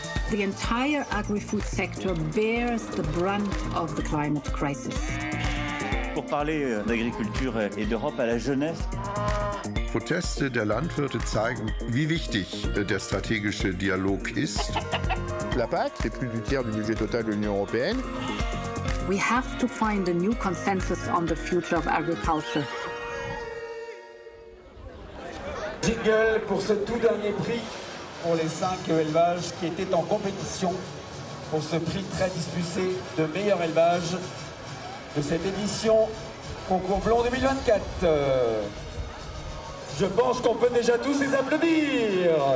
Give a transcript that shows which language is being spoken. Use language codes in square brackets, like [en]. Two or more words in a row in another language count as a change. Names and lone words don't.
[en] the entire agri-food sector bears the brunt of the climate crisis. [fr] Pour parler d'agriculture et d'Europe à la jeunesse. [de] Proteste der Landwirte zeigen, wie wichtig der strategische Dialog ist. [fr] La PAC, c'est plus du tiers du budget total de l'Union européenne. [en] We have to find a new consensus on the future of agriculture. [fr] Jingle pour ce tout dernier prix pour les 5 élevages qui étaient en compétition pour ce prix très disputé de meilleur élevage de cette édition Concours Blond 2024. Je pense qu'on peut déjà tous les applaudir.